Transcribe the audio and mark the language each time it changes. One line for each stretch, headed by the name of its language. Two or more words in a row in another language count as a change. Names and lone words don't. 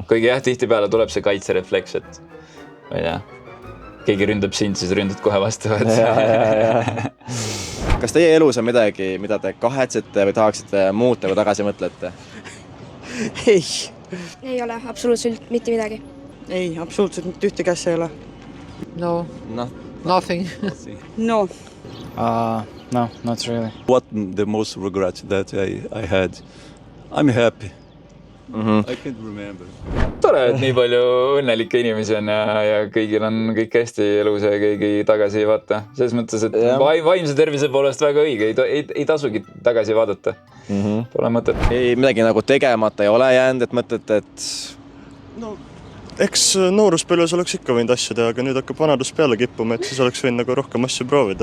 Estonian: Kuigi jah, tihtipeale tuleb see kaitserefleks, et ma ei tea, keegi ründab sind, siis ründad kohe vastu. Kas teie elus on midagi, mida te kahetsete või tahaksite muuta või tagasi mõtlete? Ei ole absoluutselt mitte midagi. Ei, absoluutselt mitte ühtegi asja ei ole.
English: No, nothing. No. No, not really. What the most regret that I had? I'm happy. I can't remember.
Estonian: Tore, et nii palju õnnelikke inimesi on ja kõigil on kõik hästi elus ja keegi tagasi ei vaata. Selles mõttes, et vaimse tervise poolest väga õige, ei tasugi tagasi vaadata. Pole mõtet. Ei midagi nagu tegemata ei ole jäänud, et mõtlete, et... No, eks nooruspõlves oleks ikka võinud asju teha, aga nüüd hakkab vanadus peale kippuma, et siis oleks võinud nagu rohkem asju proovida.